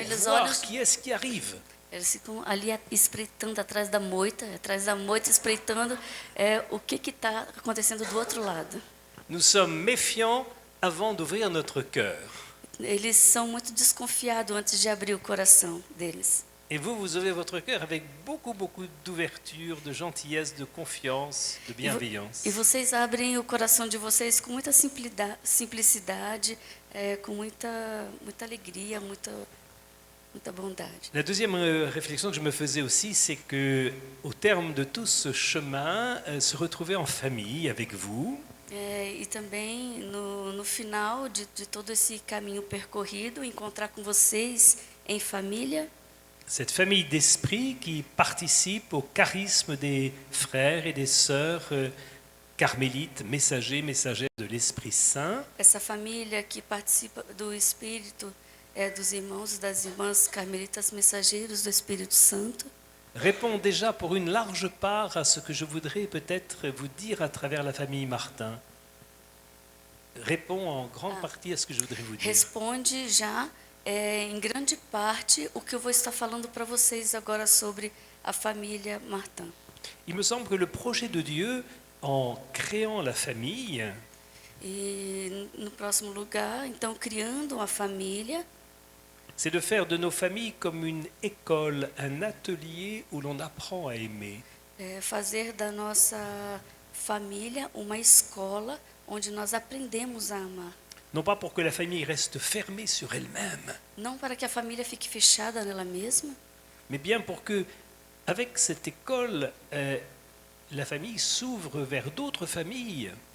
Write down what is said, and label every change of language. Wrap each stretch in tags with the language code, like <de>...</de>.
<fr>pour voir qui est-ce qui arrive.</fr> <pt>Eles ficam ali espreitando atrás da moita espreitando o que está acontecendo do outro lado.</pt> <fr>Nous sommes méfiants avant d'ouvrir notre cœur.</fr> <pt>Eles são muito desconfiados antes de abrir o coração deles.</pt> <fr>Et vous, vous ouvrez votre cœur avec beaucoup d'ouverture, de gentillesse, de confiance, de bienveillance.</fr> <pt>E vocês abrem o coração de vocês com muita simplicidade, com muita alegria, muita bondade.</pt> <fr>La deuxième réflexion que je me faisais aussi, c'est que au terme de tout ce chemin, se retrouver en famille avec vous,</fr> <pt>E também no final de todo esse caminho percorrido, encontrar com vocês em família,</pt> <fr>cette famille d'esprit qui participe au charisme des frères et des sœurs carmélites, messagères de l'Esprit Saint.</fr> <pt>essa família que participa do Espírito, dos irmãos e das irmãs carmelitas mensageiros do Espírito Santo,</pt> <fr>Répond déjà pour une large part à ce que je voudrais peut-être vous dire à travers la famille Martin. Répond en grande partie à ce que je voudrais vous dire.</fr> <pt>responde já em grande parte o que eu vou estar falando para vocês agora sobre a família Martin.</pt> <fr>Il me semble que le projet de Dieu, en créant la famille,</fr> <pt>E no próximo lugar, então, criando uma família,</pt> <fr>c'est de faire de nos familles comme une école, un atelier où l'on apprend à aimer.</fr> <pt>fazer da nossa família uma escola onde nós aprendemos a amar.</pt> <fr>Non pas pour que la famille reste fermée sur elle-même,</fr> <pt>Não para que a família fique fechada nela mesma,</pt> <fr>mais bien pour que, avec cette école, la famille s'ouvre vers d'autres familles.</fr>